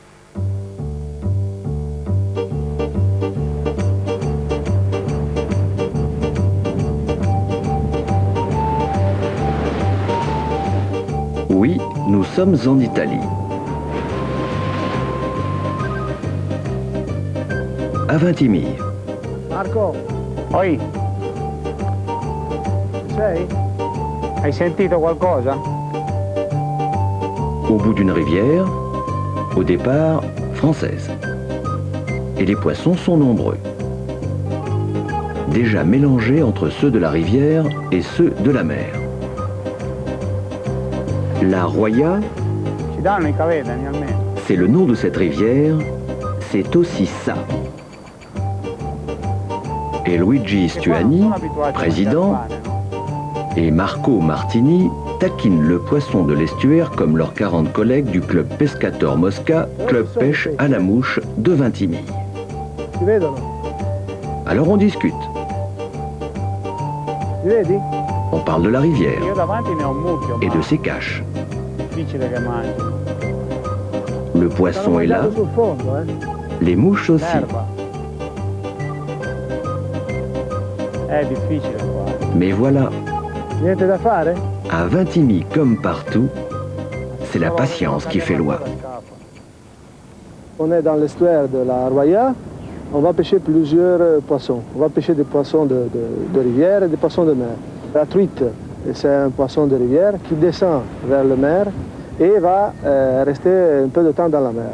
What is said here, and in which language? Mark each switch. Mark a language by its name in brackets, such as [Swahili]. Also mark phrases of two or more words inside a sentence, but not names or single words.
[French] Oui, nous sommes en Italie. À Ventimiglia. [Italian] Marco, Poi, sei? hai sentito qualcosa? [French] Au bout d'une rivière, au départ française. Et les poissons sont nombreux. Déjà mélangés entre ceux de la rivière et ceux de la mer. La Roya, [Italian] Ci danno i cavedani almeno. [French] c'est le nom de cette rivière, c'est aussi ça. Et Luigi Stuani, président, et Marco Martini taquinent le poisson de l'estuaire comme leurs 40 collègues du club Pescator Mosca, club pêche à la mouche de Ventimiglia. [Italian] Ti vedono? [French] Alors on discute. [Italian] Li vedi? [French] On parle de la rivière [Italian] Io davanti ne ho un mucchio, [French] et [Italian] ma [French] de ses caches. [Italian] difficile che mangi. [French] Le poisson est là, [Italian] Sul fondo, [French] les mouches aussi. [Italian] L'erba. È difficile qua. [French] Mais voilà, [Italian] Niente da fare? [French] à Ventimiglia comme partout, c'est la patience qui fait loi. On est dans l'estuaire de la Roya. On va pêcher plusieurs poissons. On va pêcher des poissons de rivière et des poissons de mer. La truite, c'est un poisson de rivière qui descend vers la mer et va rester un peu de temps dans la mer.